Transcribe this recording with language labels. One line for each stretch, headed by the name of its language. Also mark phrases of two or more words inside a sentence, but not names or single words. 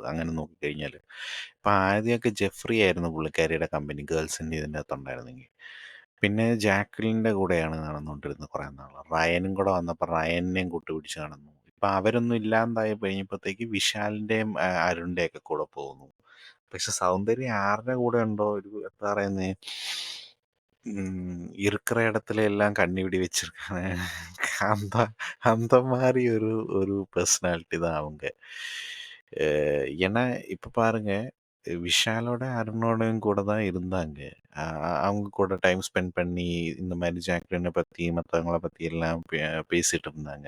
Malayalam: അങ്ങനെ നോക്കിക്കഴിഞ്ഞാൽ ഇപ്പം ആദ്യമൊക്കെ ജെഫ്രി ആയിരുന്നു പുള്ളിക്കാരിയുടെ കമ്പനി ഗേൾസിൻ്റെ ഇതിൻ്റെ അകത്തുണ്ടായിരുന്നെങ്കിൽ. പിന്നെ ജാക്വലിൻ്റെ കൂടെയാണ് നടന്നുകൊണ്ടിരുന്നത് കുറേ നാൾ. റയനും കൂടെ വന്നപ്പോൾ റയനെയും കൂട്ടുപിടിച്ച് നടന്നു. ഇപ്പം അവരൊന്നും ഇല്ലാണ്ടായി കഴിഞ്ഞപ്പോഴത്തേക്ക് വിശാലിൻ്റെയും അരുണിൻ്റെയൊക്കെ കൂടെ പോകുന്നു. പക്ഷെ സൗന്ദര്യം ആരുടെ കൂടെ ഉണ്ടോ ഒരു എന്താ പറയുന്നേ,
Tamil: இருக்கிற இடத்துல எல்லாம் கண்ணி வெடி வச்சிருக்காங்க. அந்த அந்த மாதிரி ஒரு ஒரு பர்சனாலிட்டி தான் அவங்க. ஏன்னா இப்ப பாருங்க விஷாலோட, அருணோடையும் கூட தான் இருந்தாங்க. அ அவங்க கூட டைம் ஸ்பெண்ட் பண்ணி, இந்த மாரி ஜாக்லின பத்தி, மத்தவங்கள பத்தி எல்லாம் பேசிட்டு இருந்தாங்க.